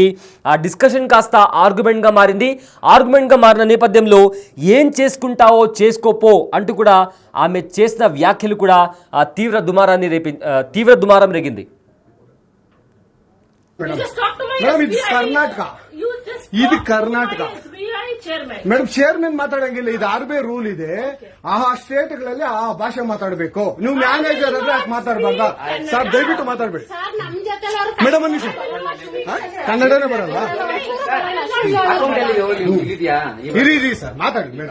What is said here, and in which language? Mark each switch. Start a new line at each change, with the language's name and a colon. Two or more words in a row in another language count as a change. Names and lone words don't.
Telugu: ఆ డిస్కషన్ కాస్త ఆర్గ్యుమెంట్గా మారింది. ఆర్గ్యుమెంట్గా మారిన నేపథ్యంలో ఏం చేసుకుంటావో చేసుకోపో అంటూ కూడా ఆమె చేసిన వ్యాఖ్యలు కూడా తీవ్ర దుమారం రేగింది.
Kannada: ఇది ಕರ್ನಾಟಕ
English: madam chairman
Kannada: ಮಾತಾಡಂಗಿಲ್ಲ. ಇದು RBI ರೂಲ್ ಇದೆ. ಆ ಸ್ಟೇಟ್ ಗಳಲ್ಲಿ ಆ ಭಾಷೆ ಮಾತಾಡಬೇಕು. ನೀವು ಮ್ಯಾನೇಜರ್ ಆದ್ರೆ ಯಾಕೆ ಮಾತಾಡಬಾರ್ದ ಸರ್? ದಯವಿಟ್ಟು ಮಾತಾಡ್ಬೇಡಿ ಮೇಡಮ್. ಒಂದು ನಿಮಿಷ, ಕನ್ನಡನೇ ಬರಲ್ಲ. ಇರಿ ಸರ್, ಮಾತಾಡಿ ಮೇಡಮ್.